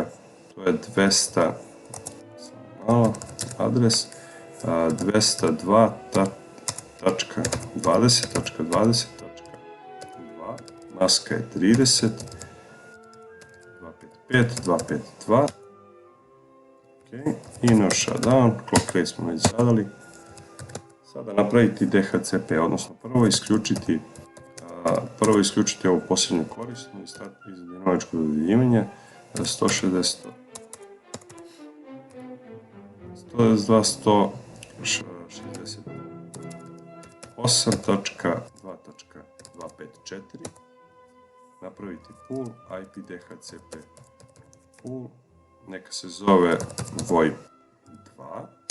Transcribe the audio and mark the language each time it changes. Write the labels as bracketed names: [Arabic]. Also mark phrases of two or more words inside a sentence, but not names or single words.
[Croatian] To je 200, adres 202.20.20.2, maska je 30, 255.252, ok, i [English] no shutdown, clock rate [Croatian] smo već zadali. Sada napraviti DHCP, odnosno prvo isključiti ovu posljednju korisnu iz dinamičkog dodjeljivanja 192.168.2.254, napraviti [English] pool IP DHCP pool, [Croatian] neka se zove VoIP 2,